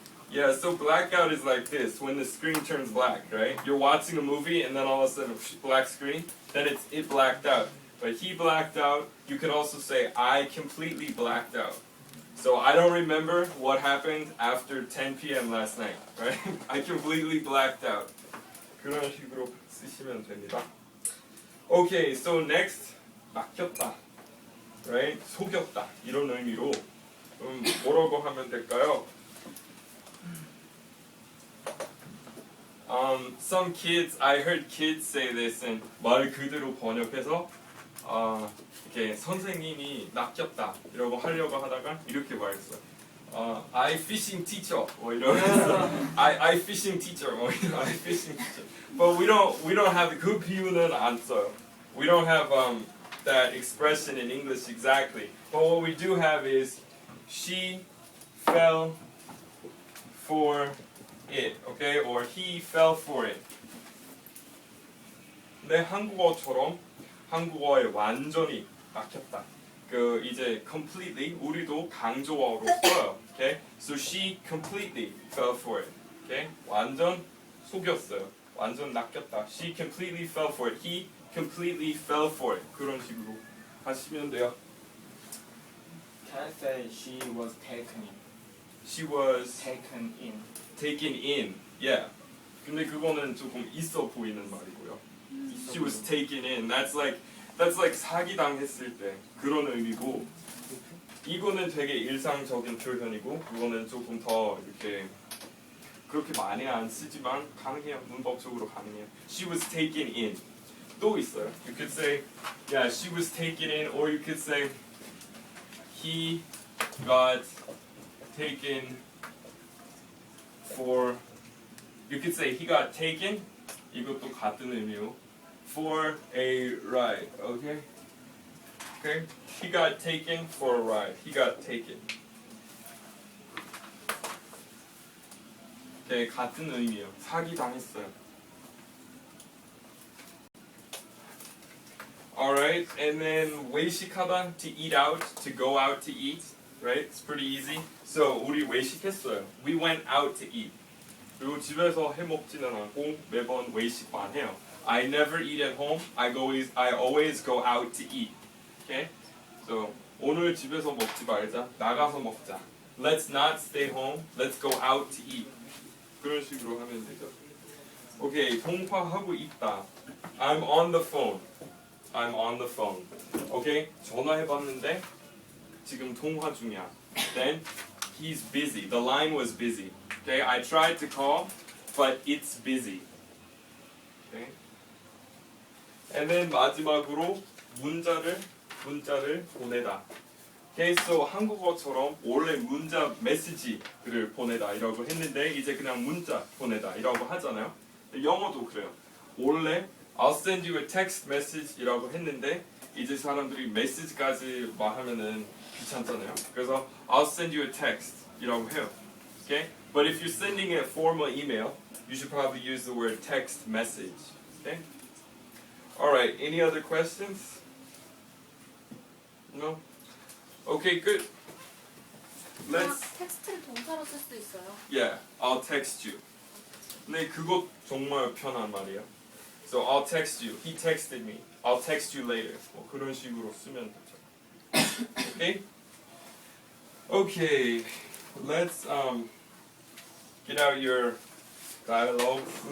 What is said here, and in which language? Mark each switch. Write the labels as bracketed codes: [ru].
[en] Yeah, so blackout is like this, when the screen turns black, right? You're watching a movie and then all of a sudden black screen, then it blacked out. But he blacked out. You could also say I completely blacked out. So I don't remember what happened after 10 p.m. last night, right? I completely blacked out. [ko] 그런 식으로 쓰시면 됩니다. [en] Okay, so next, 막혔다, right? [ko] 속였다 이런 의미로 뭐라고 하면 될까요? Some kids, I heard kids say this and 말 그대로 번역해서 이렇게 선생님이 낚였다 이러고 하려고 하다가 이렇게 말했어요. [en] I fishing teacher [ko] 뭐 이러면서 [en] I fishing teacher 뭐 이런 I fishing teacher. But we don't have [ko] 그 비유는 안 써요. [en] We don't have that expression in English exactly. But what we do have is she fell for it, okay? Or he fell for it. [ko] 근데 한국어처럼 한국어에 완전히 막혔다. [en] 그 이제 completely [ko] 우리도 강조어로 써요. [en] Okay? So she completely fell for it. [ko] 오케이? 완전 속였어요. 완전 낚였다. [en] She completely fell for it. He completely fell for it. [ko] 그런 식으로 하시면 돼요. [en] Can I say she was taken in? She was Taken in. taken in. Yeah. [ko] 근데 그거는 조금 있어 보이는 말이고요. [en] She was taken in. That's like [ko] 사기 당했을 때 그런 의미고. 이거는 되게 일상적인 표현이고 그거는 조금 더 이렇게 그렇게 많이 안 쓰지만 가능해요. 문법적으로 가능해요. [en] She was taken in. [ko] 또 있어요. [en] You could say, yeah, she was taken in, or you could say, he got taken for. You could say he got taken. [ko] 이것도 같은 의미요. [en] For a ride. Okay. Okay. He got taken for a ride. He got taken. [ko] 네, 같은 의미예요. 사기 당했어요. [en] Alright, and then 외식하다, to eat out, to go out to eat, right? It's pretty easy. So [ko] 우리 외식했어요. [en] We went out to eat. [ko] 그리고 집에서 해 먹지는 않고 매번 외식만 해요. [en] I never eat at home. I always go out to eat. Okay? [ko] So 오늘 집에서 먹지 말자. 나가서 먹자. [en] Let's not stay home. Let's go out to eat. [ko] 그런 식으로 하면 되죠. 오케이, 통화하고 있다. [en] I'm on the phone. I'm on the phone. [ko] 오케이, 전화해봤는데 지금 통화 중이야. [en] Then he's busy. The line was busy. Okay, I tried to call, but it's busy. Okay. [ko] And then 마지막으로 문자를 보내다. Okay, so 한국어처럼 원래 문자 메시지를 보내다 이라고 했는데 이제 그냥 문자 보내다 이라고 하잖아요. 영어도 그래요. 원래 [en] I'll send you a text message [ko] 이라고 했는데 이제 사람들이 메시지까지 말하면은 귀찮잖아요. [en] 그래서 I'll send you a text [ko] 이라고 해요. [en] Okay? But if you're sending a formal email, you should probably use the word text message. Okay? Alright, any other questions? No? Okay, good. Let's. [ko] 텍스트를 동사로 쓸 수도 있어요. [en] Yeah, I'll text you. [ko] 네, 그거 정말 편한 말이에요. [en] So I'll text you. He texted me. I'll text you later. [ko] 뭐 그런 식으로 쓰면 되죠. [en] Okay? Okay. Let's get out your dialogue.